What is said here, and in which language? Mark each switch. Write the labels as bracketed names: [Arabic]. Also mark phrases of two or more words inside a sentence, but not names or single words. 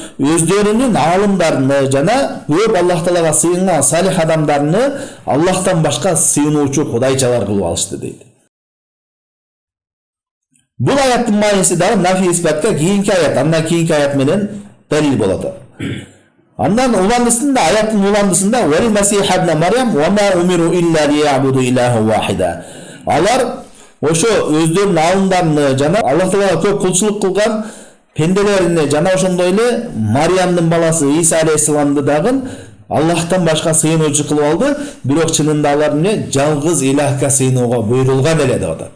[Kyrgyz] Өздөрүнүн алымдарын жана көп Аллах Таалага сыйынган салих адамдарын Аллахтан башка сыйынуучу кудайчалар кылып алышты дейт. Бул аяттын мааниси дагы нафи испатка кийинки аят, андан кийинки аят менен далил болот. Андан уландысында, аяттын уландысында [Arabic] "والمسيح ابن مريم وما أمروا إلا ليعبدوا إلها واحدا". [Kyrgyz] Алар ошо өздөрүнүн алымдарын жана Аллах Таалага көп кулчулук кылган пенделерине жана ошондой эле Марьямдын баласы Иса алейхиссаламды дагы Аллахтан башка сыйынуучу кылып алды, бирок чынында алар эмне жалгыз илахка сыйынууга буйрулган эле деп атат.